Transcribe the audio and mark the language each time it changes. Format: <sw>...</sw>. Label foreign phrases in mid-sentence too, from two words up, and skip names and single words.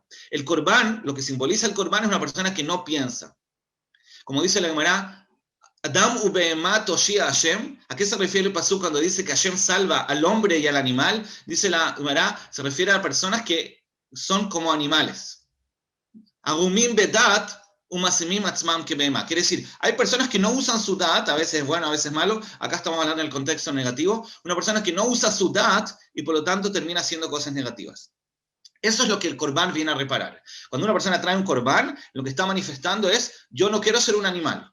<es>El Corban, lo que simboliza el Corban es una persona que no piensa. Como dice la Gemara,</es> <he>אדם ובהמה תושיע השם.</he> <es>¿A qué se refiere el pasú cuando dice que Hashem salva al hombre y al animal? Dice la Gemara, se refiere a personas que son como animales.</es> <he>ערומים בדעת ומשימים עצמם כבהמה.</he> <es>Quiere decir, hay personas que no usan su dat, a veces es bueno, a veces es malo. Acá estamos hablando en el contexto negativo. Una persona que no usa su dat y por lo tanto termina haciendo cosas negativas. Eso es lo que el Corban viene a reparar. Cuando una persona trae un Corban, lo que está manifestando es, yo no quiero ser un animal.</es>